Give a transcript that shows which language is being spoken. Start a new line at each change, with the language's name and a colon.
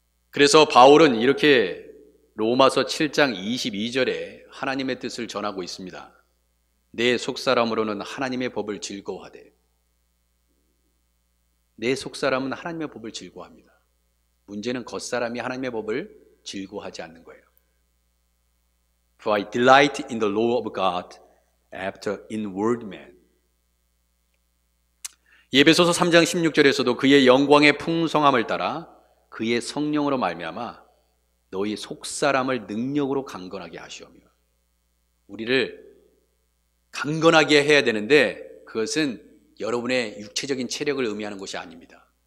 Korean: 그래서 바울은 이렇게 로마서 7장 22절에 하나님의 뜻을 전하고 있습니다. 내 속사람으로는 하나님의 법을 즐거워하되. 내 속사람은 하나님의 법을 즐거워합니다. 문제는 겉사람이 하나님의 법을 즐거워하지 않는 거예요.
English: For I delight in the law of God after inward man.
Korean: 에베소서 3장 16절에서도 그의 영광의 풍성함을 따라 그의 성령으로 말미암아 너희 속사람을 능력으로 강건하게 하시오며. 우리를 강건하게 해야 되는데 그것은 여러분의 육체적인 체력을 의미하는 것이 아닙니다.